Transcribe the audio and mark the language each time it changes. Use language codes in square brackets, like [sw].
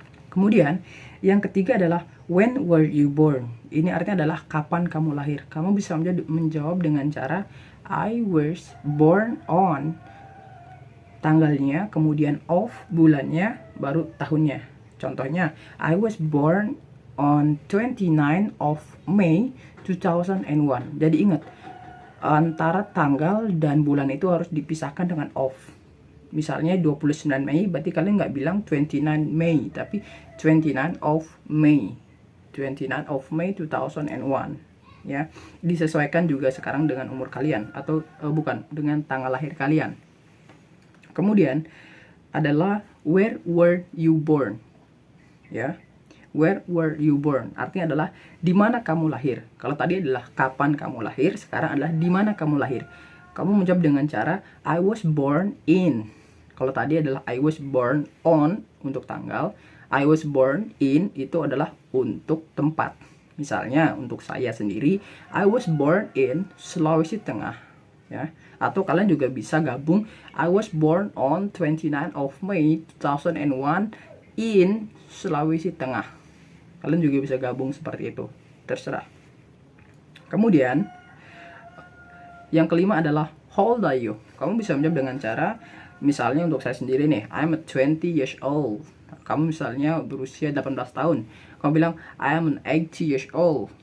[id] Kemudian yang ketiga adalah [en] when were you born. [id] Ini artinya adalah kapan kamu lahir. Kamu bisa menjawab dengan cara [en] I was born on, [id] tanggalnya, kemudian of, bulannya, baru tahunnya. [en] Contohnya, I was born on 29 of May 2001. [id] Jadi ingat, antara tanggal dan bulan itu harus dipisahkan dengan of. Misalnya 29 Mei, berarti kalian nggak bilang 29 Mei, tapi [en] 29 of May. 29 of May 2001. [id] Ya, disesuaikan juga sekarang dengan umur kalian, atau bukan, dengan tanggal lahir kalian. Kemudian adalah [en] where were you born. [id] Ya, [en] where were you born [id] artinya adalah di mana kamu lahir. Kalau tadi adalah kapan kamu lahir, sekarang adalah di mana kamu lahir. Kamu menjawab dengan cara [en] I was born in. [id] Kalau tadi adalah [en] I was born on [id] untuk tanggal, [en] I was born in [id] itu adalah untuk tempat. Misalnya untuk saya sendiri, [en] I was born in [id] Sulawesi Tengah, ya. Atau kalian juga bisa gabung [en] I was born on 29 of May 2001 in Sulawesi Tengah. [id] Kalian juga bisa gabung seperti itu, terserah. Kemudian yang kelima adalah [en] how old are you. [id] Kamu bisa menjawab dengan cara, misalnya untuk saya sendiri nih, [en] I'm 20 years old. [id] Kamu misalnya berusia 18 tahun, kamu bilang [en] I am 80 years old.